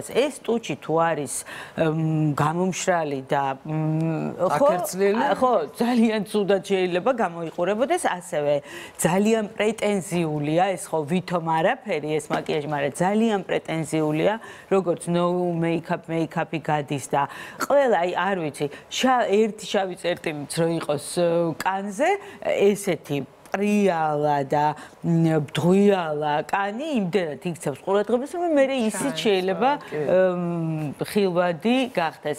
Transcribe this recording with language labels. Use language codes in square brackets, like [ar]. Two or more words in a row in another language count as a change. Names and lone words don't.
[ka] ეს ტუჩი თუ არის გამომშრალი და ხო, ძალიან ცუდად შეიძლება გამოიყურებოდეს, ასევე ძალიან პრეტენზიულია, ეს ხო ვითომ არაფერი ეს მაკიაჟი, მაგრამ ძალიან პრეტენზიულია, როგორც [en] no make-up- [ka] ი გადის და ყველა, აი არ ვიცი, ერთი შავი წერტილიც რო იყოს კანზე, ესეთი პრიალა და ბდღვიალა კანი იმდენად იქცევს ყურადღებას, რომ მე ისიც შეიძლება ხილვადი გახდეს.